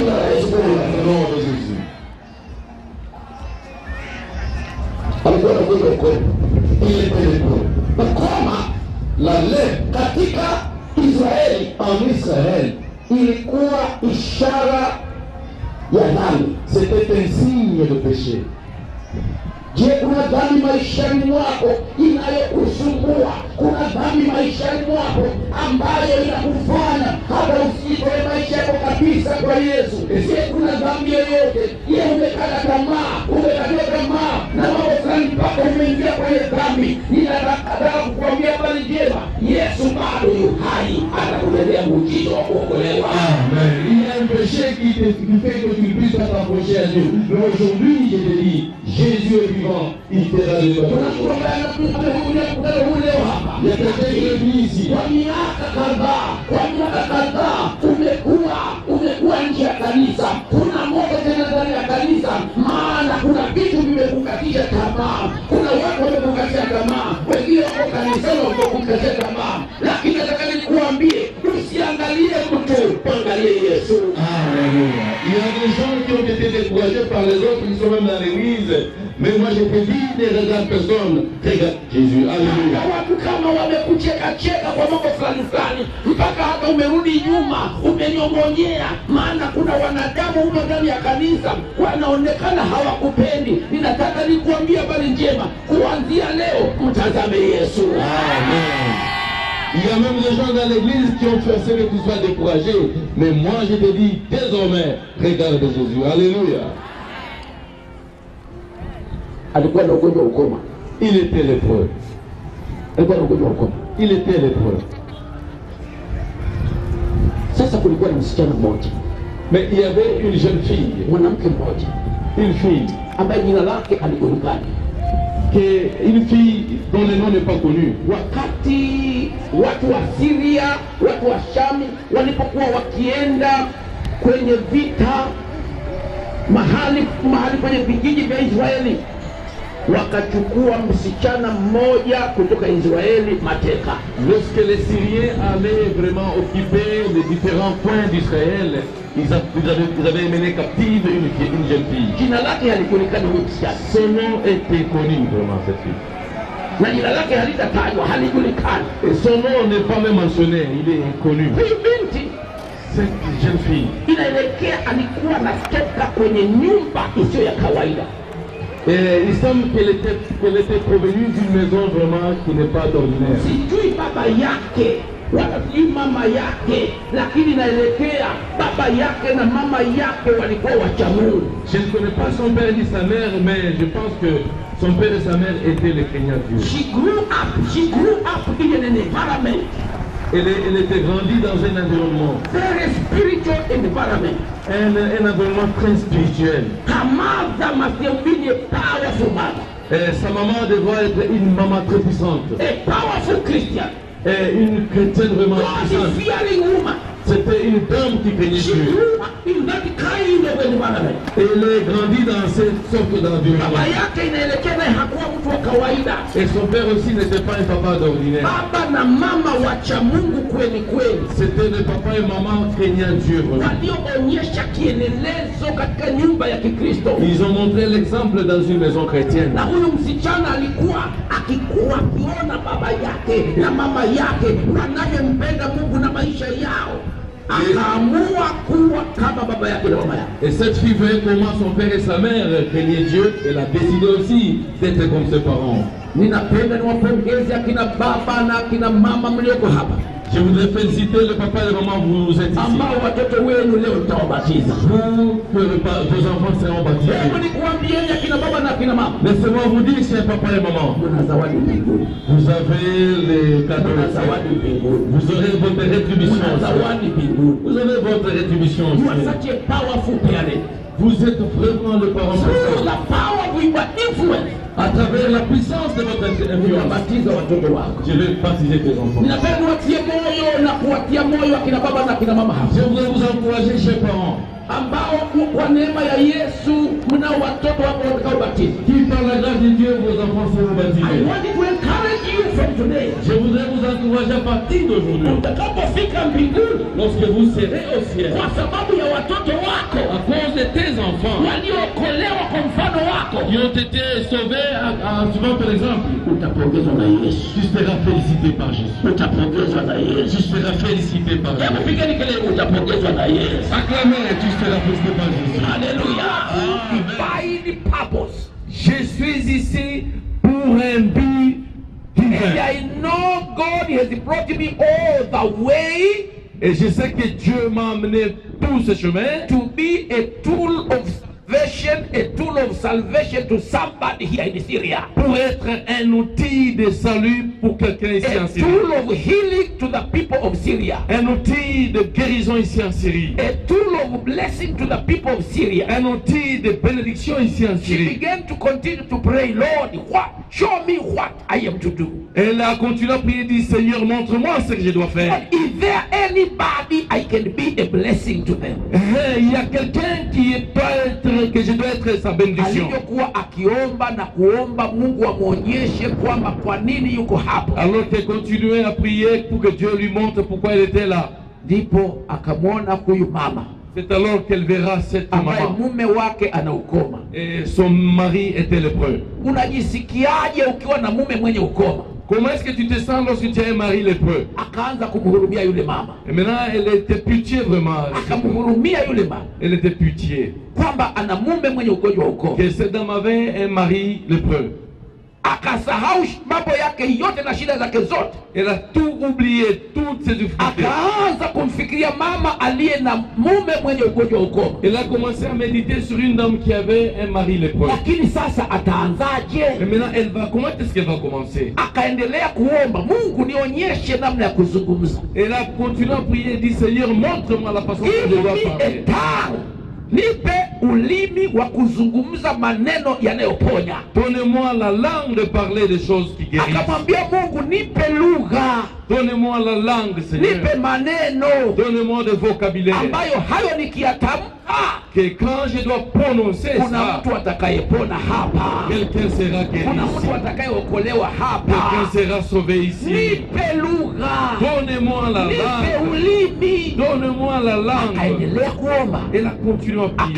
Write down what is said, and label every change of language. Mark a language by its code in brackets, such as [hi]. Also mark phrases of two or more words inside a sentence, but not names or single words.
[fr] Au nom de Jésus. [sw] Alikuwa anakuja kweli. [fr] Il était le bon. [sw] Kama [fr] La lèvre [sw] katika Israeli [fr] en Israël, [sw] ilikuwa ishara ya dhambi. [fr] c'était un signe de péché. [sw] Je, kuna dhambi maishani mwako inayokusumbua? Kuna dhambi maishani mwako ambayo inakufanya hata usitoe maisha yako kabisa kwa Yesu? Je, kuna dhambi yoyote? Je, umekata tamaa na mambo fulani mpaka umeingia kwenye dhambi? Ninataka kukuambia habari njema, Yesu bado yu hai, atakutendea muujiza wa kuokolewa. Amen. [fr] Il y a un péché qui fait que tu ne puisses pas t'approcher à Dieu. Mais aujourd'hui, je te dis, Jésus est vivant, il t'aidera de toi. Il y a quelqu'un qui est venu ici. [sw] Kwa miaka kadhaa umekuwa nje ya kanisa. Kuna moto tena ndani ya kanisa, maana kuna vitu vimekukatisha tamaa. Kuna watu wamekukatisha tamaa, wengine wako kanisani wamekukatisha tamaa. Lakini nataka nikuambie, usiangalie mtu, angalie Yesu. [fr] Alléluia. Il y a des gens qui ont été découragés par les autres qui sont même dans l'église. Mais moi je te dis, ne regarde personne, regarde Jésus. Alléluia. [sw] Watu kama wamekucheka kwa mambo fulani mpaka hata umerudi nyuma, umenyongonyea, maana kuna wanadamu huko ndani ya kanisa wanaonekana hawakupendi. Ninataka nikuambia habari njema, kuanzia leo mtazame Yesu. Amen. [fr] Il y a même des gens dans l'église qui ont fait que tu sois découragé. Mais moi je te dis, désormais, regarde Jésus. Alléluia. [sw] Alikuwa na ugonjwa wa ukoma. [fr] Il était lépreux. [sw] Alikuwa na ugonjwa wa ukoma. [fr] Il était lépreux. [sw] Sasa kulikuwa na msichana mmoja. [fr] Mais il y avait une jeune fille. [sw] Mwanamke mmoja. [fr] Une fille. [sw] Ambaye jina lake alijulikana. [fr] Une fille dont le nom n'est pas connu. [sw] Wakati watu wa Syria, watu wa Shami walipokuwa wakienda kwenye vita mahali kwenye vijiji vya Israeli, wakachukua msichana mmoja kutoka Israeli mateka. [fr] Lorsque les Syriens allaient vraiment occuper les différents points d'Israël, ils avaient mené captive une jeune fille. [sw] Jina lake halijulikani huyu msichana. [fr] Son nom était connu vraiment, cette fille. [sw] Na jina lake halitatajwa, halijulikani. [fr] Et son nom n'est pas même mentionné, il est inconnu. [sw] Huyu binti, [fr] cette jeune fille, [sw] inaelekea alikuwa anatoka kwenye nyumba isiyo ya kawaida. [fr] Et il semble qu'elle était provenue d'une maison vraiment qui n'est pas ordinaire. [sw] Sijui baba yake wala sijui mama yake, lakini naelekea baba yake na mama yake walikuwa wacha Mungu. [fr] Je ne connais pas son père ni sa mère, mais je pense que Son père et sa mère étaient les craignants Dieu. [en] She grew up in an environment, [fr] Elle était grandie dans un environnement, [en] very spiritual environment. [fr] un environnement très spirituel. [en] Her mother must have been a powerful mother, [fr] Et sa maman devait être une maman très puissante. [en] a powerful Christian, [fr] Et une chrétienne vraiment puissante. [en] God-fearing woman. [fr] C'était une dame qui craignait [en] She [fr] Dieu. [en] grew up in that kind of environment. [fr] Et elle est grandie dans cette sorte [sw] Baba [fr] d'environnement. [sw] yake inaelekeza hakuwa mtu wa kawaida. [fr] Et son père aussi n'était pas un papa d'ordinaire. [sw] Baba na mama wacha Mungu kweli kweli, [fr] C'était le papa et maman craignant Dieu. Vraiment. [sw] walioonyesha kielelezo katika nyumba ya Kikristo. [fr] Ils ont montré l'exemple dans une maison chrétienne. [sw] Na huyu msichana alikuwa akikuwa akiona baba yake na mama yake wanavyompenda Mungu na maisha yao, akaamua kuwa kama baba yake na mama yake. [fr] Et cette fille voyait comment son père et sa mère craignaient Dieu. Elle a décidé aussi d'être comme ses parents. [sw] Ninapenda niwapongeze akina baba na akina mama mlioko hapa, [fr] Je voudrais féliciter le papa et la maman, vous êtes ici. [sw] ambao watoto wenu leo mtawabatiza. [fr] Vous, que vos enfants seront baptisés. [sw] Hebu nikuambieni akina baba na akina mama, [fr] Laissez-moi vous dire, chers papa et maman, [sw] kuna zawadi mbinguni, [fr] vous avez les cadeaux. [sw] kuna zawadi mbinguni, [fr] Vous aurez votre rétribution. [sw] kuna zawadi mbinguni. [fr] Vous aurez votre rétribution. [en] You are such a powerful parent. [fr] Vous êtes vraiment le parent [en] Through [fr] puissant. [en] the power of your influence, [fr] À travers la puissance de votre influence, [sw] unabatiza watoto wako. [fr] je vais baptiser tes enfants. [sw] Ninapenda niwatie moyo na kuwatia moyo akina baba na akina mama hapa, [fr] Je voudrais vous encourager, chers parents, [sw] ambao kwa neema ya Yesu mnao watoto wako watakaobatizwa. [fr] qui par la grâce de Dieu, vos enfants seront [en] I [fr] baptisés. [en] want to encourage you from today. [fr] Je voudrais vous encourager à partir d'aujourd'hui, [sw] Utakapofika mbinguni, [fr] lorsque vous serez au ciel, [sw] kwa sababu ya watoto wako [fr] à cause de tes enfants [sw] waliookolewa kwa mfano wako, [fr] qui ont été sauvés en suivant ton exemple, [sw] utapongezwa na Yesu, [fr] tu seras félicité par Jésus. [sw] utapongezwa na Yesu. [fr] Tu seras félicité par [sw] Hebu [fr] Jésus. [sw] pigeni kelele, utapongezwa na Yesu. [fr] Acclamez, tu seras félicité par Jésus. [en] Hallelujah. Divine purpose. [fr] Je suis ici pour un but [en] And [fr] divin. [en] I know God has brought me all the way [fr] Et je sais que Dieu m'a amené tout ce chemin [en] to be a tool of salvation, a tool of salvation to somebody here in Syria. [fr] pour être un outil de salut pour quelqu'un ici en [en] A [fr] Syrie. [en] tool of healing to the people of Syria. [fr] Un outil de guérison ici en Syrie. A tool of blessing to the people of Syria. Un outil de bénédiction ici en [en] She [fr] Syrie. [en] began to continue to pray, Lord, show me what I am to do. [fr] Elle a continué à prier, dit Seigneur, montre-moi ce que je dois faire. [en] But is there anybody I can be a blessing to them? [fr] Il y a quelqu'un que je dois être sa bénédiction. [sw] Alivyokuwa akiomba na kuomba Mungu amwonyeshe kwamba kwa nini yuko hapo, [fr] Alors qu'elle continuait à prier pour que Dieu lui montre pourquoi elle était là. [sw] ndipo akamwona huyu mama [fr] C'est alors qu'elle verra cette [sw] ambaye [fr] maman. [sw] mume wake ana ukoma. [fr] Et son mari était lépreux. [sw] Unajisikiaje ukiwa na mume mwenye ukoma? [fr] Comment est-ce que tu te sens lorsque tu as un mari lépreux? [sw] Akaanza kumhurumia yule mama, [fr] Et maintenant, elle était pitié vraiment. [sw] akamhurumia yule mama [fr] Elle était pitié. [sw] kwamba ana mume mwenye ugonjwa wa ukoma. [fr] Que cette dame avait un mari lépreux. [sw] Akasahau mambo yake yote na shida zake zote, [fr] Elle a tout oublié, toutes ses difficultés. [sw] akaanza kumfikiria mama aliye na mume mwenye ugonjwa wa ukoma. [fr] Elle a commencé à méditer sur une dame qui avait un mari lépreux. [sw] Lakini sasa [fr] Et [sw] ataanzaje? [fr] maintenant, comment est-ce qu'elle va commencer? [sw] Akaendelea kuomba, Mungu nionyeshe namna ya kuzungumza. [fr] Elle a continué à prier, dit Seigneur, montre-moi la façon que [en] Give [fr] je dois [en] me a [fr] parler. [en] tongue. [sw] Nipe ulimi wa kuzungumza maneno yanayoponya. [fr] Donnez-moi la langue de parler des choses qui guérissent. [sw] Akamwambia Mungu, nipe lugha, [fr] Donnez-moi la langue, Seigneur. [sw] nipe maneno [fr] Donnez-moi des vocabulaires. [sw] ambayo hayo nikiyatamka [fr] Que quand je dois prononcer [sw] kuna [fr] ça, [sw] mtu atakayepona hapa, [fr] quelqu'un sera guéri [sw] kuna [fr] ici. [sw] mtu atakayeokolewa hapa. [fr] Quelqu'un sera sauvé ici. [sw] Nipe lugha, [fr] Donnez-moi la [sw] nipe [fr] langue. [sw] ulimi. [fr] Donnez-moi la langue. [sw] Akaendelea kuomba, [fr] Elle a continué à prier.